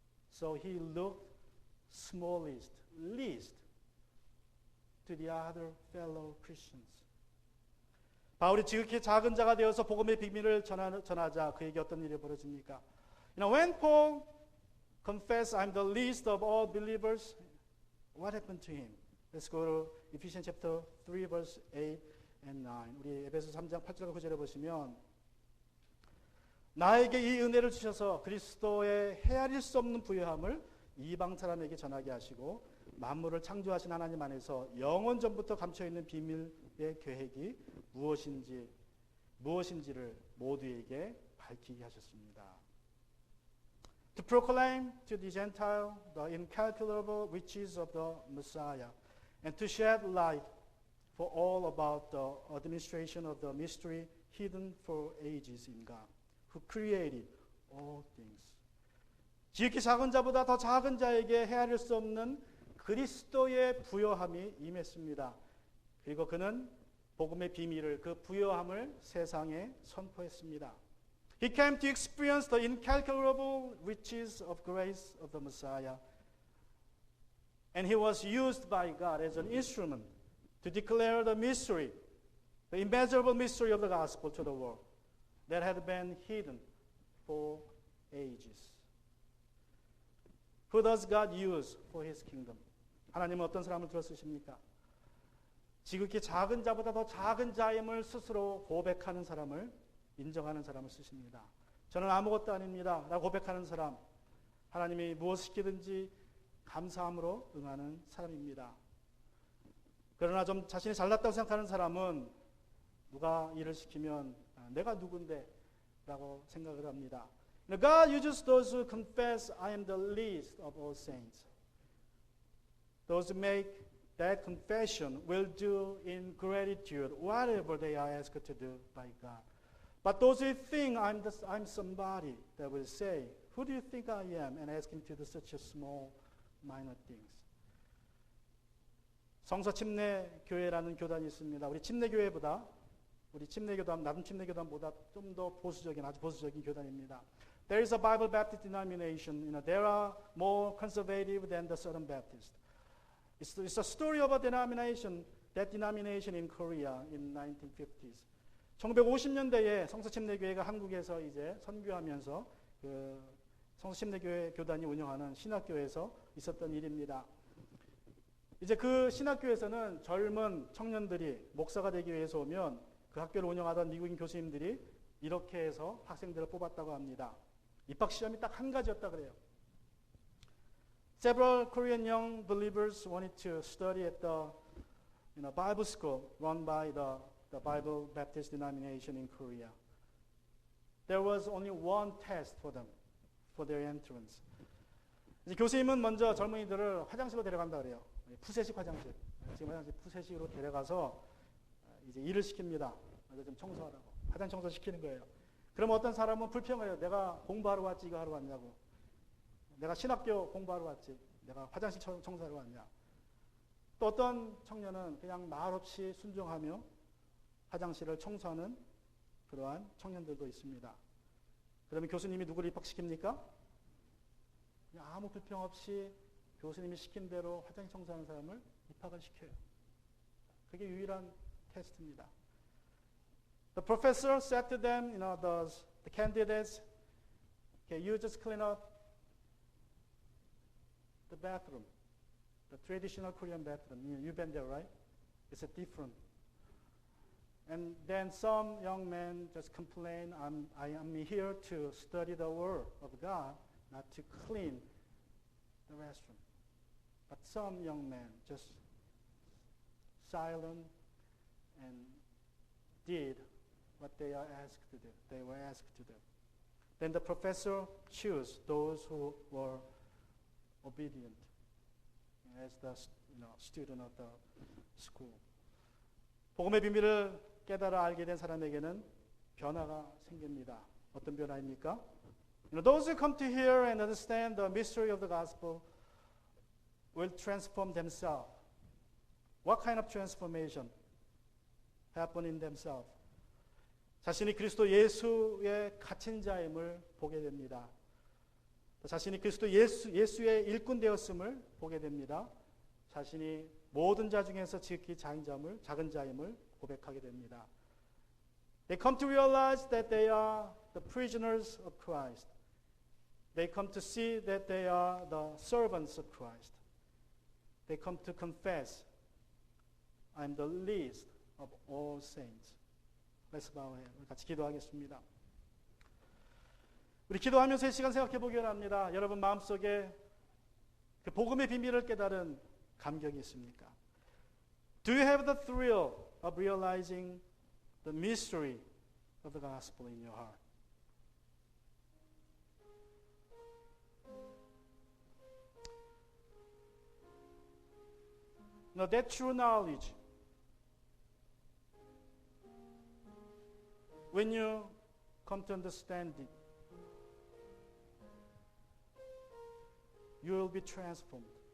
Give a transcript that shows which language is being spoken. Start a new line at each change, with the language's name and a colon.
English: So he looked smallest, least to the other fellow Christians.
Korean: 바울이 지극히 작은 자가 되어서 복음의 비밀을 전하자 그에게 어떤 일이 벌어집니까?
English: When Paul confessed, I'm the least of all believers, what happened to him? Let's go to Ephesians chapter 3, verse 8 and 9.
Korean: 우리 에베소 3장 8절과 9절에 보시면 나에게 이 은혜를 주셔서 그리스도의 헤아릴 수 없는 부요함을 이방 사람에게 전하게 하시고 만물을 창조하신 하나님 안에서 영원 전부터 감춰있는 비밀의 계획이 무엇인지 무엇인지를 모두에게 밝히게 하셨습니다.
English: To proclaim to the Gentile the incalculable riches of the Messiah and to shed light for all about the administration of the mystery hidden for ages in God, who created all things.
Korean: 지극히 작은 자보다 더 작은 자에게 헤아릴 수 없는 그리스도의 부요함이 임했습니다. 그리고 그는 복음의 비밀을, 그 부요함을 세상에 선포했습니다.
English: He came to experience the incalculable riches of grace of the Messiah. And he was used by God as an instrument to declare the mystery, the immeasurable mystery of the gospel to the world that had been hidden for ages. Who does God use for his kingdom?
Korean: 하나님은 어떤 사람을 들어 쓰십니까? 지극히 작은 자보다 더 작은 자임을 스스로 고백하는 사람을, 인정하는 사람을 쓰십니다. 저는 아무것도 아닙니다 라고 고백하는 사람, 하나님이 무엇을 시키든지 감사함으로 응하는 사람입니다. 그러나 좀 자신이 잘났다고 생각하는 사람은 누가 일을 시키면 내가 누군데 라고 생각을 합니다.
English: God uses those who confess I am the least of all saints. Those who make that confession will do in gratitude whatever they are asked to do by God. But those who think I'm somebody that will say, who do you think I am? And ask him to do such a small, minor things.
Korean: 성서 침례교회라는 교단이 있습니다. 우리 침례교회보다, 우리 침례교단, 낮은 침례교단보다 좀 더 보수적인, 아주 보수적인 교단입니다.
English: There is a Bible Baptist denomination. There are more conservative than the Southern Baptist. It's a story of a denomination, that denomination in Korea in 1950s.
Korean: 1950년대에 성서침례교회가 한국에서 이제 선교하면서 그 성서침례교회 교단이 운영하는 신학교에서 있었던 일입니다. 이제 그 신학교에서는 젊은 청년들이 목사가 되기 위해서 오면 그 학교를 운영하던 미국인 교수님들이 이렇게 해서 학생들을 뽑았다고 합니다. 입학 시험이 딱 한 가지였다 그래요.
English: Several Korean young believers wanted to study at the Bible school run by the Bible Baptist denomination in Korea. There was only one test for them, for their entrance.
Korean: 이제 교수님은 먼저 젊은이들을 화장실로 데려간다 그래요. 푸세식 화장실. 지금 화장실 푸세식으로 데려가서 이제 일을 시킵니다. 이거 좀 청소하라고. 화장 청소 시키는 거예요. 그럼 어떤 사람은 불평해요. 내가 공부하러 왔지 이거 하러 왔냐고. 내가 신학교 공부하러 왔지. 내가 화장실 청소하러 왔냐. 또 어떤 청년은 그냥 말없이 순종하며 화장실을 청소하는 그러한 청년들도 있습니다. 그러면 교수님이 누구를 입학시킵니까? 그냥 아무 불평 없이 교수님이 시킨 대로 화장실 청소하는 사람을 입학을 시켜요. 그게 유일한 테스트입니다.
English: The professor said to them, the candidates, okay, you just clean up the bathroom, the traditional Korean bathroom. You've been there, right? It's different. And then some young men just complain, I am here to study the word of God, not to clean the restroom. But some young men just silent and did what they are asked to do. They were asked to do. Then the professor chose those who were obedient as the student of the school.
Korean: 복음의 비밀을 깨달아 알게 된 사람에게는 변화가 생깁니다. 어떤 변화입니까?
English: Those who come to hear and understand the mystery of the gospel will transform themselves. What kind of transformation happen in themselves?
Korean: 자신이 그리스도 예수의 갇힌 자임을 보게 됩니다. 자신이 그리스도 예수의 일꾼 되었음을 보게 됩니다. 자신이 모든 자 중에서 지극히 작은 자임을 고백하게 됩니다.
English: They come to realize that they are the prisoners of Christ. They come to see that they are the servants of Christ. They come to confess, I am the least of all saints. Let's bow our head.
Korean: 같이 기도하겠습니다. 우리 기도하면서 이 시간 생각해 보기 원합니다. 여러분 마음속에 그 복음의 비밀을 깨달은 감격이 있습니까?
English: Do you have the thrill of realizing the mystery of the gospel in your heart. Now that true knowledge, when you come to understand it, you will be transformed.